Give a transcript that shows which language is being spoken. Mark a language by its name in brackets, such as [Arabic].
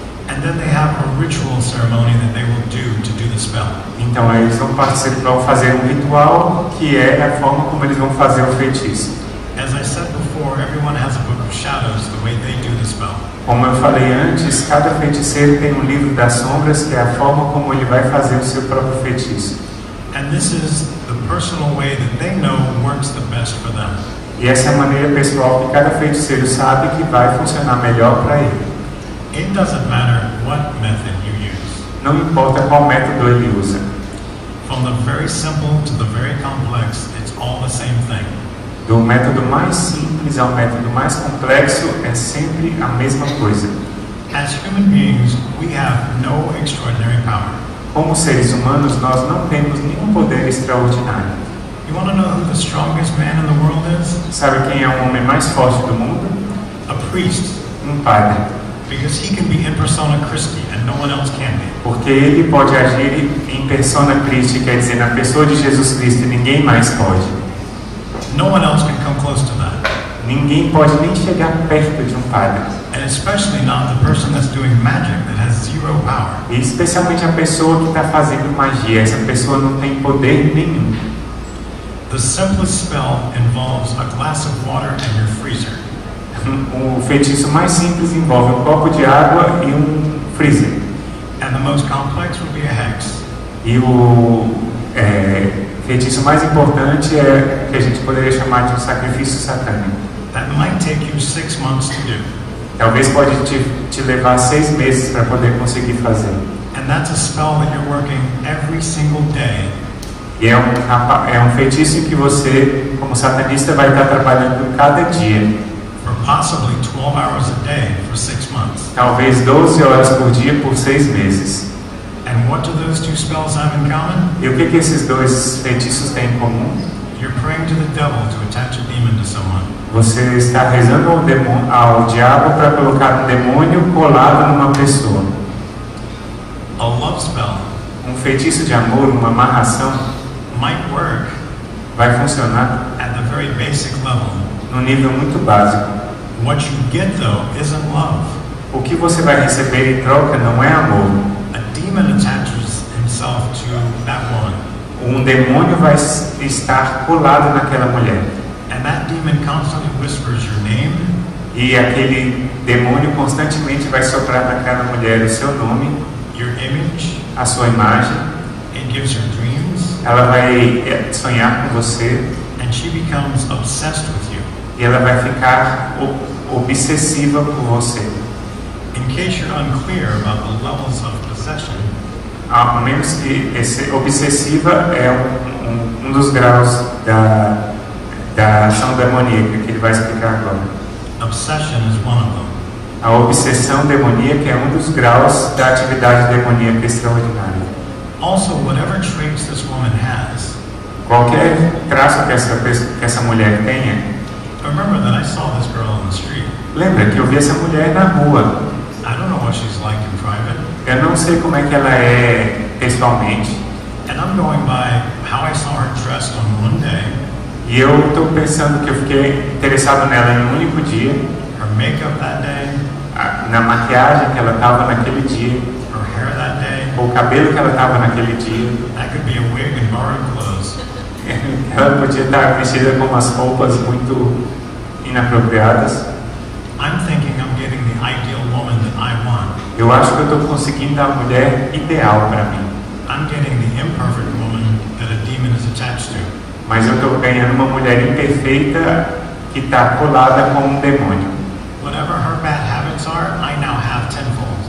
[English] And then they have a ritual ceremony that they will do to do the spell. [Portuguese] Então eles vão fazer um ritual que é a forma como eles vão fazer o feitiço. [English] As I said before, everyone has a book of shadows the way they do the spell. [Portuguese] Como eu falei antes, cada feiticeiro tem um livro das sombras que é a forma como ele vai fazer o seu próprio feitiço. [English] And this is the personal way that they know works the best for them. [Portuguese] E essa é a maneira pessoal que cada feiticeiro sabe que vai funcionar melhor para ele. [English] It doesn't matter what method you use. [Portuguese] Não importa qual método ele usa. [English] From the very simple to the very complex, it's all the same thing. [Portuguese] Do método mais simples ao método mais complexo é sempre a mesma coisa. [English] As human beings, we have no extraordinary power. [Portuguese] Como seres humanos, nós não temos nenhum poder extraordinário. [English] You want to know who the strongest man in the world is? [Portuguese] Sabe quem é o homem mais forte do mundo? [English] A priest. [Portuguese] Padre. [English] Because he can be in persona Christi and no one else can be. [Portuguese] Porque ele pode agir em persona Christi, quer dizer, na pessoa de Jesus Cristo, e ninguém mais pode. [English] No one else can come close to that. [Portuguese] Ninguém pode nem chegar perto de padre. [English] And especially not the person that's doing magic that has zero power. [Portuguese] E especialmente a pessoa que está fazendo magia, essa pessoa não tem poder nenhum. [English] The simplest spell involves a glass of water and your freezer. [Portuguese] O feitiço mais simples envolve um copo de água e freezer. [English] And the most complex would be a hex. [Portuguese] E o feitiço mais importante é que a gente poderia chamar de sacrifício satânico. [English] That might take you 6 months to do. [Portuguese] Talvez pode te levar 6 meses para poder conseguir fazer. [English] And that's a spell that you're working every single day. [Portuguese] E é um feitiço em que você, como satanista, vai estar trabalhando cada dia. [English] For possibly 12 hours a day for 6 months. [Portuguese] Talvez 12 horas por dia por 6 meses. [English] And what do those two spells have in common? [Portuguese] E o que esses dois feitiços têm em comum? [English] You're praying to the devil to attach a demon to someone. [Portuguese] Você está rezando ao diabo para colocar um demônio colado numa pessoa. [English] A love spell. [Portuguese] Um feitiço de amor, uma amarração, [English] might work. [Portuguese] Vai funcionar [English] at the very basic level. [Portuguese] No nível muito básico. [English] What you get though isn't love. [Portuguese] O que você vai receber em troca não é amor. [English] A demon attaches himself to that woman. [Portuguese] Um demônio vai estar colado naquela mulher. [English] And that demon constantly whispers your name. [Portuguese] E aquele demônio constantemente vai soprar naquela mulher o seu nome, [English] your image, [Portuguese] a sua imagem. [English] It gives her dreams. [Portuguese] Ela vai sonhar com você. [English] And she becomes obsessed with you. [Portuguese] E ela vai ficar obsessiva por você. [English] In case you're unclear about the levels of possession, [Portuguese] a menos que obsessiva é um dos graus da ação demoníaca que ele vai explicar agora. [English] Obsession is one of them. [Portuguese] A obsessão demoníaca é um dos graus da atividade demoníaca extraordinária. [English] Also, whatever traits this woman has, [Portuguese] qualquer traço que essa mulher tenha. [English] Remember that I saw this girl on the street. [Portuguese] Lembra que eu vi essa mulher na rua. [English] I don't know what she's like in private. [Portuguese] Eu não sei como é que ela é pessoalmente. [English] And I'm going by how I saw her dressed on one day. [Portuguese] E eu estou pensando que eu fiquei interessado nela em um único dia. [English] Her makeup that day. [Portuguese] Na maquiagem que ela estava naquele dia. [English] Her hair that day. [Portuguese] O cabelo que ela estava naquele dia. [English] That could be a wig and borrowed clothes. [Portuguese] Ela podia estar vestida com umas roupas muito inapropriadas. [English] I'm thinking I'm getting the ideal woman that I want. [Portuguese] Eu acho que eu estou conseguindo a mulher ideal para mim. [English] I'm getting the imperfect woman that a demon is attached to. [Portuguese] Mas eu estou ganhando uma mulher imperfeita que está colada com um demônio. [English] Whatever her bad habits are, I now have tenfold.